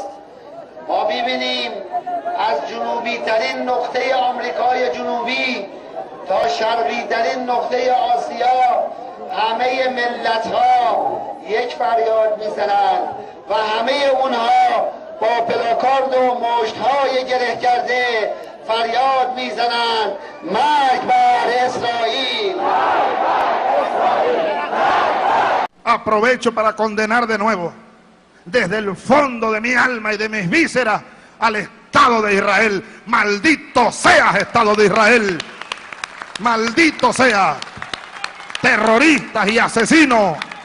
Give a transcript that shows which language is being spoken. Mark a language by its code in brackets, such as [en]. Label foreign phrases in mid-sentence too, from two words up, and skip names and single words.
[fa] ما می‌بینیم از جنوبی ترین نقطه آمریکای جنوبی تا شرقی ترین نقطه آسیا همه ملت‌ها یک فریاد میزنند و همه اونها با پلاکارد و مشت‌های گره کرده فریاد میزنند مرگ بر اسرائیل. [es] Aprovecho para condenar de nuevo desde el fondo de mi alma y de mis vísceras al Estado de Israel. Maldito seas, Estado de Israel. Maldito seas, terroristas y asesinos